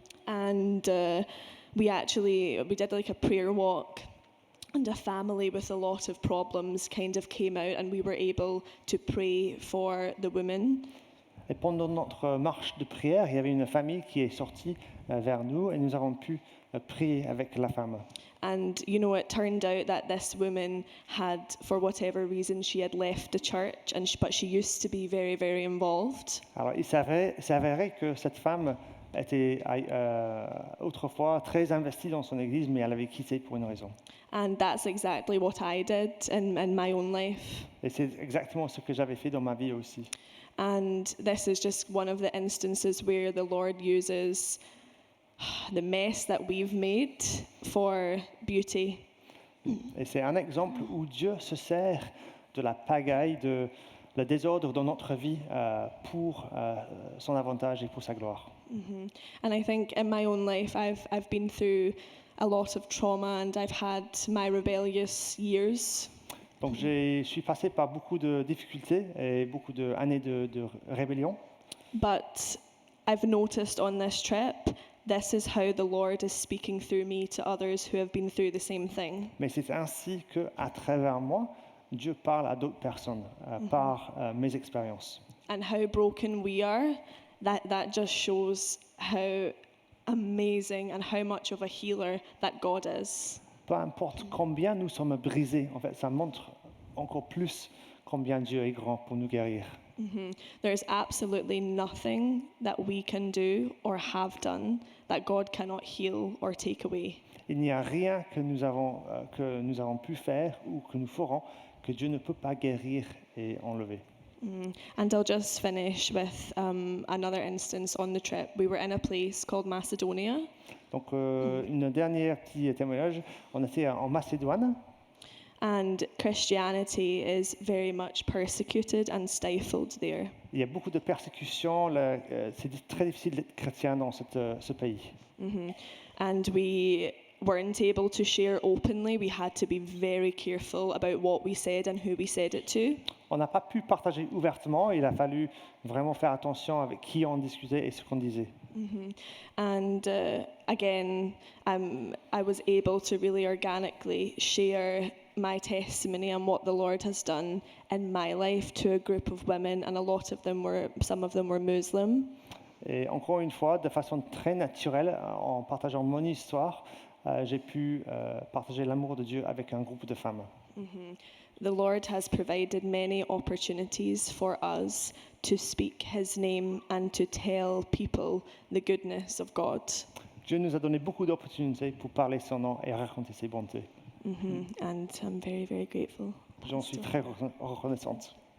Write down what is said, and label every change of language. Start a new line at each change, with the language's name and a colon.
English: And we did like a prayer walk. And a family with a lot of problems kind of came out, and we were able to pray for the women.
French: Et pendant notre marche de prière, il y avait une famille qui est sortie vers nous et nous avons pu prier avec la femme.
English: And you know, it turned out that this woman had, for whatever reason, she had left the church, but she used to be very, very involved.
French: Alors il s'avérait que cette femme était autrefois très investie dans son église, mais elle avait quitté pour une raison.
English: And that's exactly what I did in my own life.
French: Et c'est exactement ce que j'avais fait dans ma vie aussi.
English: And this is just one of the instances where the Lord uses the mess that we've made for beauty.
French: Et c'est un exemple où Dieu se sert de la pagaille, de le désordre dans notre vie pour son avantage et pour sa gloire.
English: And I think in my own life, I've been through a lot of trauma, and I've had my rebellious years.
French: Donc je suis passé par beaucoup de difficultés et beaucoup d'années de rébellion.
English: But I've noticed on this trip, this is how the Lord is speaking through me to others who have been through the same thing.
French: Mais c'est ainsi qu'à travers moi, Dieu parle à d'autres personnes par mes expériences.
English: And how broken we are, that just shows how amazing and how much of a healer that God is.
French: Peu importe combien nous sommes brisés, en fait, ça montre encore plus combien Dieu est grand pour nous guérir.
English: There's absolutely nothing that we can do or have done that God cannot heal or take away.
French: Il n'y a rien que nous avons pu faire ou que nous ferons que Dieu ne peut pas guérir et enlever.
English: And I'll just finish with another instance on the trip. We were in a place called Macedonia.
French: Donc, une dernière petit témoignage. On était en Macédoine.
English: And Christianity is very much persecuted and stifled there.
French: Il y a beaucoup de persécutions. C'est très difficile d'être chrétien dans ce pays.
English: And we weren't able to share openly. We had to be very careful about what we said and who we said it to.
French: On n'a pas pu partager ouvertement. Il a fallu vraiment faire attention avec qui on discutait et ce qu'on disait.
English: And again, I was able to really organically share my testimony and what the Lord has done in my life to a group of women, and some of them were Muslim.
French: Et encore une fois, de façon très naturelle, en partageant mon histoire, j'ai pu partager l'amour de Dieu avec un groupe de femmes.
English: The Lord has provided many opportunities for us to speak His name and to tell people the goodness of God.
French: Dieu nous a donné beaucoup d'opportunités pour parler son nom et raconter ses bontés.
English: And I'm very, very grateful.
French: J'en suis très reconnaissante.